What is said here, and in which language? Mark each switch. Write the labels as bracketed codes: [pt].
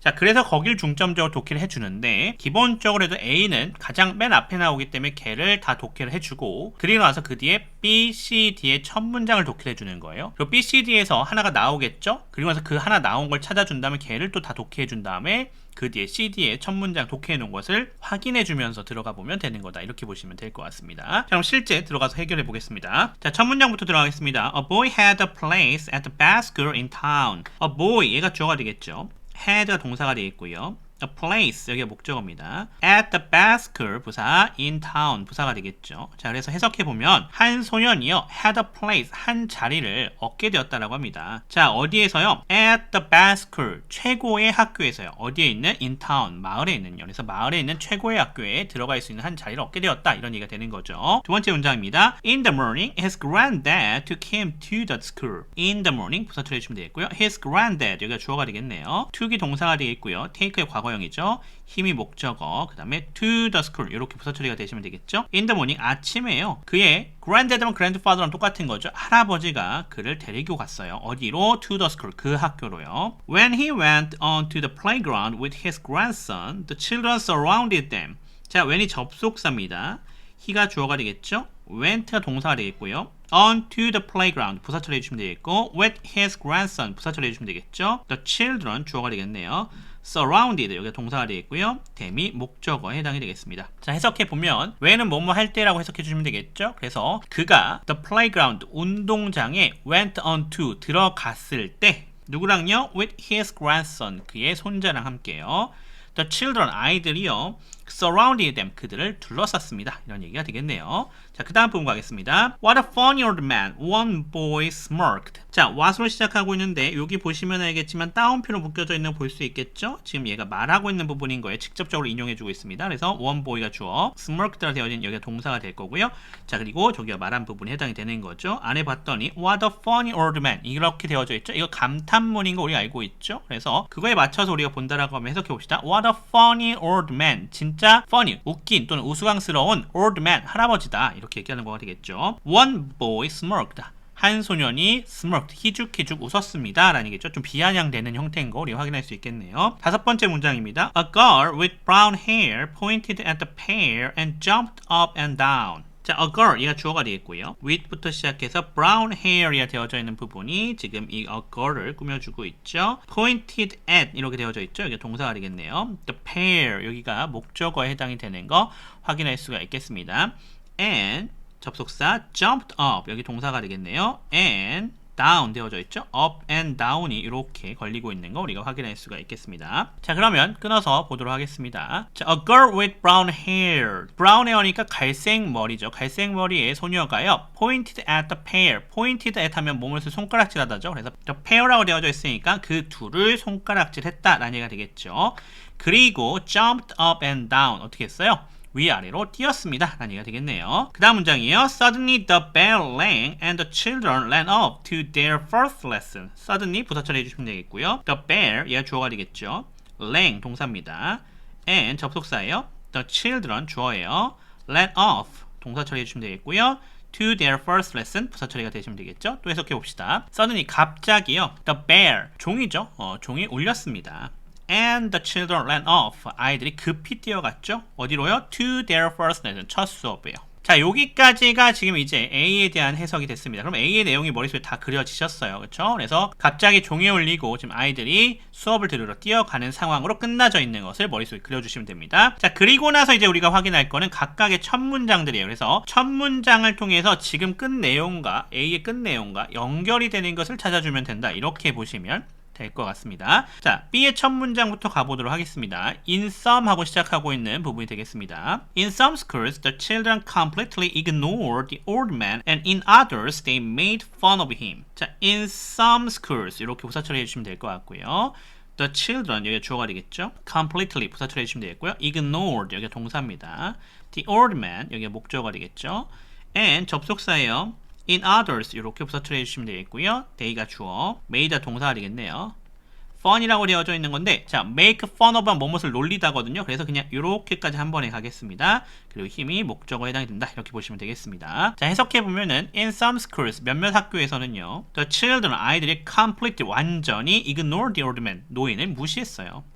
[ko] 자, 그래서 거길 중점적으로 독해를 해주는데 기본적으로 해도 A는 가장 맨 앞에 나오기 때문에 걔를 다 독해를 해주고 그리고 나서 그 뒤에 B, C, D의 첫 문장을 독해를 해주는 거예요. 그리고 B, C, D에서 하나가 나오겠죠? 그리고 나서 그 하나 나온 걸 찾아준 다음에 걔를 또 다 독해해 준 다음에 그 뒤에 C, D의 첫 문장 독해해 놓은 것을 확인해 주면서 들어가 보면 되는 거다. 이렇게 보시면 될 것 같습니다. 자, 그럼 실제 들어가서 해결해 보겠습니다. 자, 첫 문장부터 들어가겠습니다. [en] A boy had a place at the best school in town. [ko] A boy, 얘가 주어가 되겠죠? had가 동사가 되겠고요. A place, 여기가 목적어입니다. [en] At the best school, 부사, in town, 부사가 되겠죠. [ko] 자, 그래서 해석해보면 한 소년이요, [en] had a place, [ko] 한 자리를 얻게 되었다라고 합니다. 자, 어디에서요? [en] At the best school, [ko] 최고의 학교에서요. 어디에 있는? in town, 마을에 있는요. 그래서 마을에 있는 최고의 학교에 들어갈 수 있는 한 자리를 얻게 되었다. 이런 얘기가 되는 거죠. 두 번째 문장입니다. [en] In the morning, his granddad took him to the school. In the morning, [ko] 부사 처리해주시면 되겠고요. [en] His granddad, [ko] 여기가 주어가 되겠네요. took이 동사가 되겠고요. take의 과거형이죠. 힘이 목적어, 그 다음에 to the school 이렇게 부사 처리가 되시면 되겠죠. [en] In the morning, [ko] 아침에요. 그의 granddad랑 grandfather랑 똑같은 거죠. 할아버지가 그를 데리고 갔어요. 어디로? [en] to the school, [ko] 그 학교로요. [en] When he went on to the playground with his grandson, the children surrounded them. [ko] 자, when이 접속사입니다. he가 주어가 되겠죠. went가 동사가 되겠고요. [en] onto the playground [ko] 부사 처리해 주시면 되겠고 [en] with his grandson [ko] 부사 처리해 주시면 되겠죠. the children 주어가 되겠네요. surrounded 여기가 동사가 되겠고요. them이 목적어에 해당이 되겠습니다. 자, 해석해 보면 when은 뭐뭐 할 때라고 해석해 주시면 되겠죠. 그래서 그가 the playground 운동장에 [en] went onto [ko] 들어갔을 때 누구랑요? [en] with his grandson [ko] 그의 손자랑 함께요. [en] The children [ko] 아이들이요 [en] surrounded them [ko] 그들을 둘러쌌습니다. 이런 얘기가 되겠네요. 자, 그 다음 부분 가겠습니다. [en] What a funny old man. One boy smirked. [ko] 자, what으로 시작하고 있는데 여기 보시면 알겠지만 따옴표로 묶여져 있는 거 볼 수 있겠죠? 지금 얘가 말하고 있는 부분인 거예요. 직접적으로 인용해주고 있습니다. 그래서 one boy가 주어, smirked라 되어진 여기가 동사가 될 거고요. 자, 그리고 저기가 말한 부분이 해당이 되는 거죠. 안에 봤더니 [en] what a funny old man [ko] 이렇게 되어져 있죠. 이거 감탄문인 거 우리가 알고 있죠. 그래서 그거에 맞춰서 우리가 본다라고 하면 해석해 봅시다. [en] What a funny old man. [ko] 진짜 funny, 웃긴 또는 우스꽝스러운 old man, 할아버지다. 이렇게 얘기하는 거가 되겠죠. [en] One boy smirked. [ko] 한 소년이 smirked, 희죽희죽 웃었습니다. 라는 얘기죠. 좀 비아냥되는 형태인 거 우리 확인할 수 있겠네요. 다섯 번째 문장입니다. [en] A girl with brown hair pointed at the pair and jumped up and down. [ko] 자, a girl, 얘가 주어가 되겠고요. with부터 시작해서 brown hair이 되어져 있는 부분이 지금 이 a girl을 꾸며주고 있죠. pointed at 이렇게 되어져 있죠. 이게 동사가 되겠네요. the pair, 여기가 목적어에 해당이 되는 거 확인할 수가 있겠습니다. and 접속사 jumped up 여기 동사가 되겠네요. and down 되어져 있죠. up and down이 이렇게 걸리고 있는 거 우리가 확인할 수가 있겠습니다. 자, 그러면 끊어서 보도록 하겠습니다. 자, [en] a girl with brown hair. [ko] brown hair니까 갈색 머리죠. 갈색 머리의 소녀가요. [en] pointed at the pair. [ko] pointed at 하면 몸을 손가락질 하다죠. 그래서 the pair라고 되어져 있으니까 그 둘을 손가락질 했다라는 얘기가 되겠죠. [en] 그리고 jumped up and down [ko] 어떻게 했어요? 위아래로 뛰었습니다. 라는 얘기가 되겠네요. 그 다음 문장이에요. [en] Suddenly the bell rang and the children ran off to their first lesson. [ko] Suddenly 부사 처리해 주시면 되겠고요. The bell, 얘가 주어가 되겠죠. rang 동사입니다. and 접속사예요. The children 주어예요. ran off 동사 처리해 주시면 되겠고요. [en] to their first lesson [ko] 부사 처리가 되시면 되겠죠. 또 해석해 봅시다. Suddenly 갑자기요. The bell 종이죠. 종이 울렸습니다. [en] And the children ran off. [ko] 아이들이 급히 뛰어갔죠. 어디로요? [en] To their first lesson. [ko] 첫 수업이에요. 자, 여기까지가 지금 이제 A에 대한 해석이 됐습니다. 그럼 A의 내용이 머릿속에 다 그려지셨어요. 그렇죠? 그래서 갑자기 종이에 울리고 지금 아이들이 수업을 들으러 뛰어가는 상황으로 끝나져 있는 것을 머릿속에 그려주시면 됩니다. 자, 그리고 나서 이제 우리가 확인할 거는 각각의 첫 문장들이에요. 그래서 첫 문장을 통해서 지금 끝 내용과 A의 끝 내용과 연결이 되는 것을 찾아주면 된다. 이렇게 보시면 될 것 같습니다. 자, B의 첫 문장부터 가보도록 하겠습니다. In some 하고 시작하고 있는 부분이 되겠습니다. [en] In some schools, the children completely ignored the old man and in others, they made fun of him. [ko] 자, in some schools 이렇게 부사 처리해 주시면 될 것 같고요. The children 여기가 주어가 되겠죠. completely 부사 처리해 주시면 되겠고요. ignored 여기가 동사입니다. The old man 여기가 목적어가 되겠죠. and 접속사예요. In others 이렇게 부사 처리해 주시면 되겠고요. they가 주어, made가 동사가 되겠네요. fun이라고 되어져 있는 건데, 자, make fun of 뭐뭇을 놀리다거든요. 그래서 그냥 이렇게까지 한 번에 가겠습니다. 그리고 힘이 목적어에 해당이 된다. 이렇게 보시면 되겠습니다. 자, 해석해 보면은 [en] in some schools [ko] 몇몇 학교에서는요, the children 아이들이 completely 완전히 [en] ignore the old man [ko] 노인을 무시했어요.